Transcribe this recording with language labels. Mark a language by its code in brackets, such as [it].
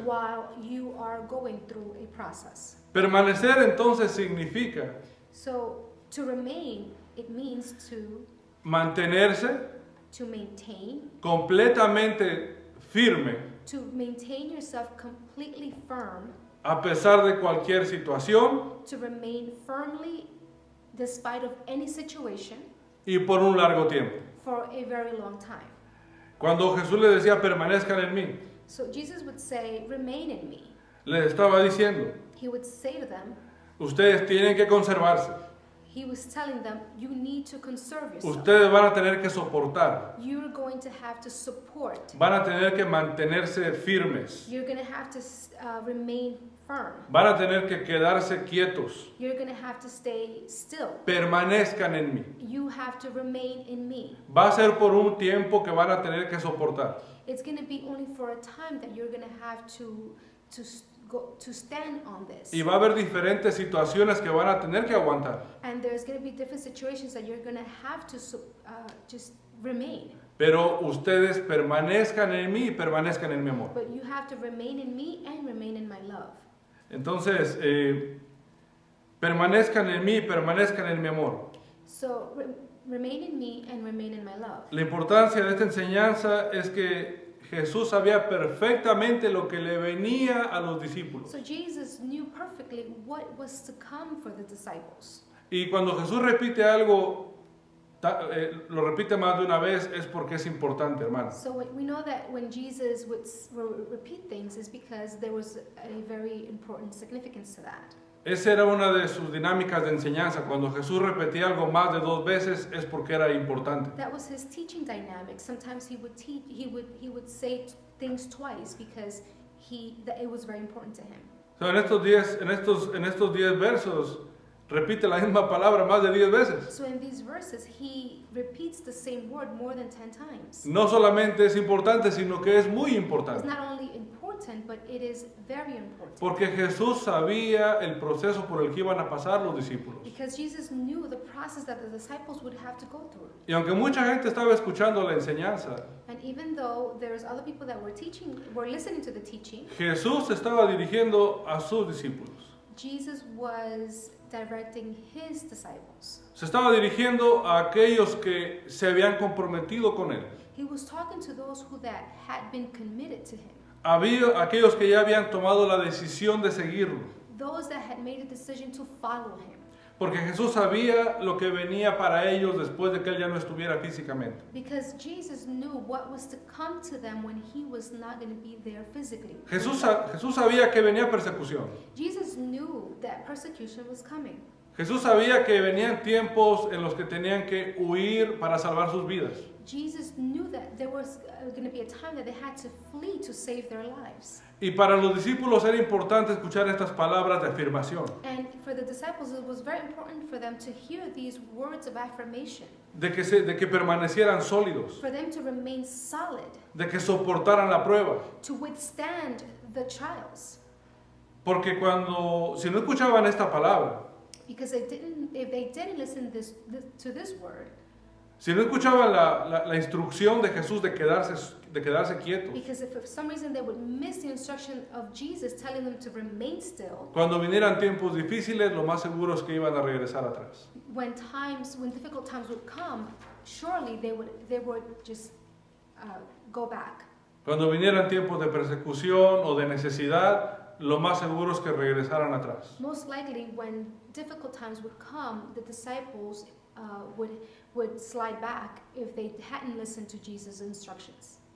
[en] while you are going through a process. [es] Permanecer entonces significa [en] So to remain, it means to [es] mantenerse [en] maintain, [es] completamente firme [en] to maintain yourself completely firm, [es] a pesar de cualquier situación [en] to remain firmly despite of any situation [es] y por un largo tiempo. [en] for a very long time. [es] Cuando Jesús le decía permanezcan en mí, [en] So Jesus would say, remain in me. [es] les estaba diciendo, [en] He would say to them, [es] ustedes tienen que conservarse, [en] He was telling them, you need to conserve yourself. [es] Ustedes van a tener que soportar. [en] You're going to have to support. [es] Van a tener que mantenerse firmes. [en] You're going to have to remain firm. [es] Van a tener que quedarse quietos. [en] You're going to have to stay still. [es] Permanezcan en mí. [en] You have to remain in me. [es] Va a ser por un tiempo que van a tener que soportar. [en] It's going to be only for a time that you're going to have to stand on this. [es] Y va a haber diferentes situaciones que van a tener que aguantar. [en] And there's going to be different situations that you're going to have to just remain. [es] Pero ustedes permanezcan en mí y permanezcan en mi amor. [en] But you have to remain in me and remain in my love. [es] Entonces, permanezcan en mí y permanezcan en mi amor. [en] So remain in me and remain in my love. [es] La importancia de esta enseñanza es que Jesús sabía perfectamente lo que le venía a los discípulos. [en] So Jesus knew perfectly what was to come for the disciples. [es] Y cuando Jesús repite algo, lo repite más de una vez, es porque es importante, hermano. [en] So we know that when Jesus would repeat things is because there was a very important significance to that. [es] Esa era una de sus dinámicas de enseñanza. Cuando Jesús repetía algo más de 2 veces es porque era importante. [en] That was his teaching dynamic. Sometimes he would say things twice because it was very important to him. [es] So, en estos 10 versos repite la misma palabra más de 10 veces. [en] So in these verses he repeats the same word more than 10 times. [es] No solamente es importante, sino que es muy [en] It's [es] importante. [en] not only important, but it is very important. [es] Porque Jesús sabía el proceso por el que iban a pasar los discípulos. [en] Because Jesus knew the process that the disciples would have to go through. [es] Y aunque mucha gente estaba escuchando la enseñanza, [en] And even though there's other people that were listening to the teaching, [es] Jesús estaba dirigiendo a sus discípulos. [en] Jesus was directing his disciples. [es] Se estaba dirigiendo a aquellos que se habían comprometido con él. [en] He was talking to those who that had been committed to him. [es] Había aquellos que ya habían tomado la decisión de seguirlo. [en] Those that had made a decision to follow him. [es] Porque Jesús sabía lo que venía para ellos después de que él ya no estuviera físicamente. [en] Because Jesus knew what was to come to them when he was not going to be there physically. [es] Jesús sabía que venía persecución. [en] Jesus knew that persecution was coming. [es] Jesús sabía que venían tiempos en los que tenían que huir para salvar sus vidas. [en] Jesus knew that there was going to be a time that they had to flee to save their lives. [es] Y para los discípulos era importante escuchar estas palabras de afirmación. [en] And for the disciples, it was very important for them to hear these words of affirmation. [es] De que permanecieran sólidos. [en] For them to remain solid. [es] De que soportaran la prueba. [en] To withstand the trials. [es] Porque si no escuchaban esta palabra, [en] Because if they didn't listen to this word, [es] si no escuchaban la instrucción de Jesús de quedarse quietos, [en] because if for some reason they would miss the instruction of Jesus telling them to remain still, [es] cuando vinieran tiempos difíciles, lo más seguro es que iban a regresar atrás. when difficult times would come, surely they would just go back. Cuando vinieran tiempos de persecución o de necesidad, lo más seguro es que regresaran atrás. [en] Most likely, when difficult times would come, the disciples would slide back if they hadn't listened to Jesus' instructions.